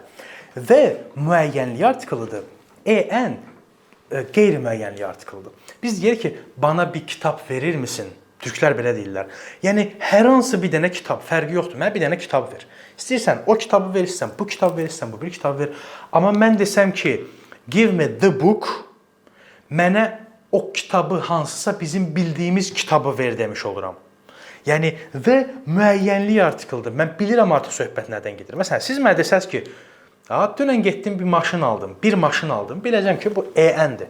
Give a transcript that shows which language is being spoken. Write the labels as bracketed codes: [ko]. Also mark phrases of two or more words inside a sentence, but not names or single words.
[az] The müəyyənlik artikılıdır. Ən qeyri-müəyyənlik artikılıdır. Biz deyir ki, [tr] bana bir kitab verir misin? [az] Türklər belə deyirlər. Yəni, hər hansı bir dənə kitab, fərqi yoxdur. Mənə bir dənə kitab ver. İstəyirsən, o kitabı verirsən, bu kitabı verirsən, bu bir kitabı ver. Amma mən desəm ki, [en] give me the book, [az] mənə o kitabı hansısa bizim bildiyimiz kitabı ver demiş oluram. Yəni, the müəyyənlik artikeldir. Mən bilirəm artıq söhbət nədən gedir. Məsələn, siz mənə desəz ki, dünən getdim bir maşın aldım, biləcəm ki, bu əndir.